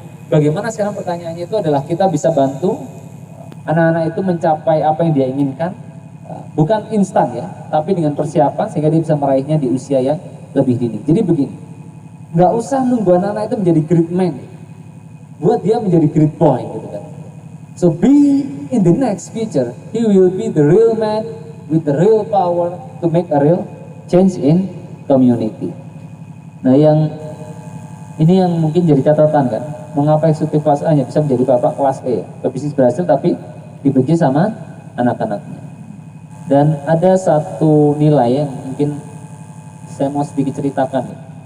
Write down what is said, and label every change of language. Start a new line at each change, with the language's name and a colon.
Indonesian: Bagaimana sekarang pertanyaannya itu adalah kita bisa bantu anak-anak itu mencapai apa yang dia inginkan, bukan instan ya, tapi dengan persiapan sehingga dia bisa meraihnya di usia yang lebih dini. Jadi begini, nggak usah nunggu anak-anak itu menjadi
English: great man,
Indonesian: buat dia menjadi
English: great boy
Indonesian: gitu kan.
English: So be in the next future, he will be the real man with the real power to make a real change in community.
Indonesian: Nah ini yang mungkin jadi catatan kan, mengapa eksekutif kelas A hanya bisa menjadi bapak kelas E, pebisnis berhasil tapi dibenci sama anak-anaknya. Dan ada satu nilai yang mungkin saya mau sedikit ceritakan ya.